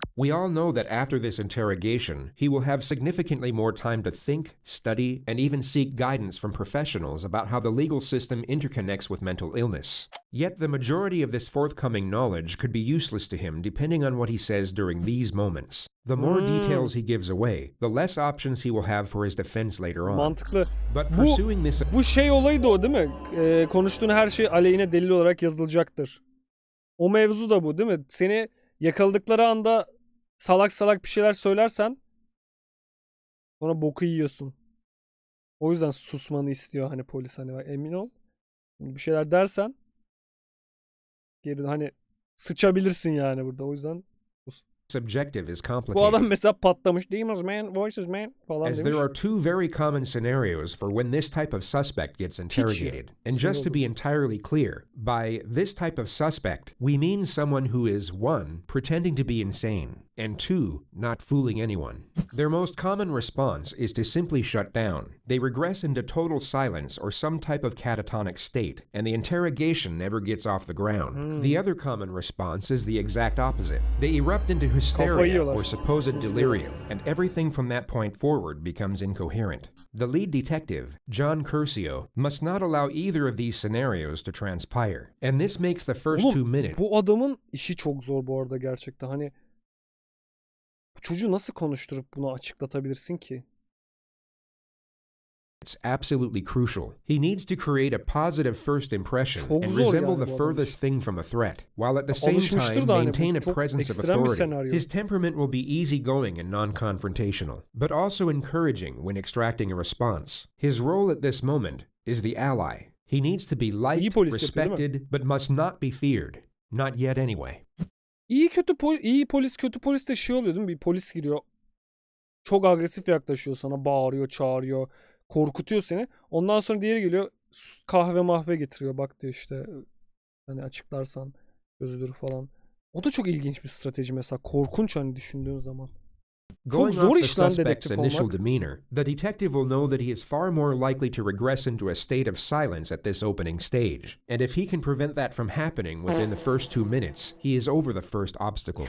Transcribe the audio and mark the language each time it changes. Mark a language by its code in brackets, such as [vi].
[en] We all know that after this interrogation, he will have significantly more time to think, study, and even seek guidance from professionals about how the legal system interconnects with mental illness. Yet the majority of this forthcoming knowledge could be useless to him depending on what he says during these moments. The more details he gives away, the less options he will have for his defense later on. [tr] Mantıklı. [en] But pursuing this... [tr] Bu şey olayı da o değil mi? Konuştuğun her şey aleyhine delil olarak yazılacaktır. O mevzu da bu değil mi? Seni yakaladıkları anda salak salak bir şeyler söylersen sonra boku yiyorsun. O yüzden susmanı istiyor hani polis, hani emin ol. Bir şeyler dersen geri hani sıçabilirsin yani burada. O yüzden [en] subjective is [tr] bu [en] complicated. [tr] adam mesela patlamış. [en] Demons man, voices man [tr] falan [en] As [tr] demiş. [en] there are two very common scenarios for when this type of suspect gets interrogated. And just to be entirely clear, by this type of suspect, we mean someone who is 1. Pretending to be insane, and 2. Not fooling anyone. Their most common response is to simply shut down. They regress into total silence or some type of catatonic state, and the interrogation never gets off the ground. The other common response is the exact opposite. They erupt into hysteria or supposed delirium, and everything from that point forward becomes incoherent. The lead detective, John Curcio, must not allow either of these scenarios to transpire, and this makes the first 2 minutes... [tr] Bu adamın işi çok zor bu arada gerçekten. Hani bu çocuğu nasıl konuşturup bunu açıklatabilirsin ki? [en] It's absolutely crucial. He needs to create a positive first impression and resemble the furthest thing from a threat, while at the same time maintain a presence of authority. His temperament will be easygoing and non-confrontational, but also encouraging when extracting a response. His role at this moment is the ally. He needs to be liked, respected, but must not be feared. Not yet anyway. [tr] İyi polis kötü polis de şey oluyor değil mi? Bir polis giriyor. Çok agresif yaklaşıyor sana, bağırıyor, çağırıyor. Korkutuyor seni. Ondan sonra diğeri geliyor, kahve mahve getiriyor. Bak diyor işte hani açıklarsan özür falan. O da çok ilginç bir strateji mesela. Korkunç hani düşündüğün zaman. Çok zor iş lan dedektif olmak. [en] Demeanor, the detective will know that he is far more likely to regress into a state of silence at this opening stage. And if he can prevent that from happening within the first 2 minutes, he is over the first obstacle.